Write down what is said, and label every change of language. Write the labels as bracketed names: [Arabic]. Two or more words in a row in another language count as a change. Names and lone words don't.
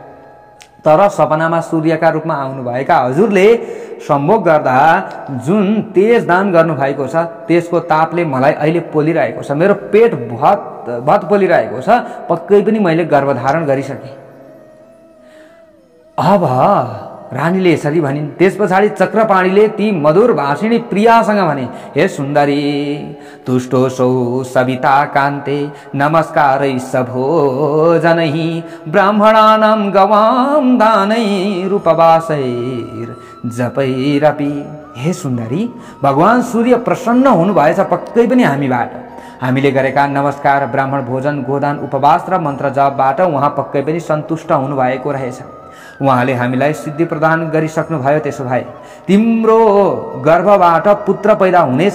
[Nepali] तर सपनामा सूर्यका रूपमा आउनुभएका हजुरले सम्भोग गर्दा जुन तेज दान गर्नुभएको छ, त्यसको तापले मलाई अहिले पोलिरहेको छ। मेरो पेट भत पोलिरहेको छ। पक्कै पनि मैले गर्भधारण गरिसकेँ। अब रानीले यसरी भनिन्। त्यस पछाडि चक्रपाणीले ती मधुर भाषिणी प्रियासँग भने, [Sanskrit] हे सुन्दरी, तुष्टोऽसौ सविता कान्ते नमस्कारै सभोजनै ब्राह्मणानां गवां दानै रूपवासैर जपैरपि। [Nepali] हे सुन्दरी, भगवान सूर्य प्रसन्न हुनुभएछ पक्कै पनि हामीबाट। हामीले गरेका नमस्कार, ब्राह्मण भोजन, गोदान, उपवास र मन्त्र जपबाट उहाँ पक्कै पनि सन्तुष्ट हुनुभएको रहेछ। उहाँले हामीलाई सिद्धि प्रदान गरिसक्नु भयो। त्यसो भए तिम्रो गर्भबाट पुत्र पैदा हुनेछ।